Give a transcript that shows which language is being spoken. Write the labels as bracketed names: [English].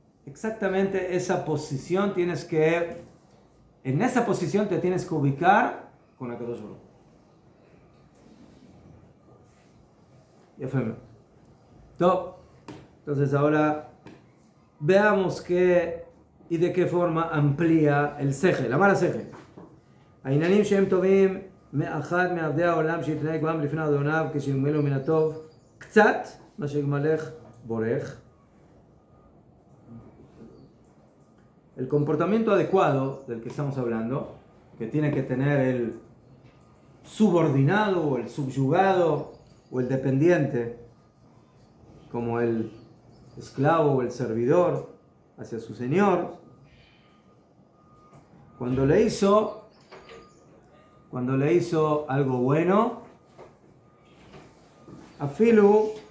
[Spanish] Exactamente esa posición en esa posición te tienes que ubicar con Akadosh Baruj Hu. Ya fue. Entonces ahora veamos qué y de qué forma amplía el sejel, la mala sejel. [Hebrew] העניינים שהם טובים מאחד מעבדי העולם שיתנהג בהם לפני אדוניו כשיגמלו מן הטוב קצת מה שיגמלך בורך. [Spanish] El comportamiento adecuado del que estamos hablando, que tiene que tener el subordinado o el subyugado o el dependiente, como el esclavo o el servidor hacia su señor, cuando le hizo algo bueno, afilu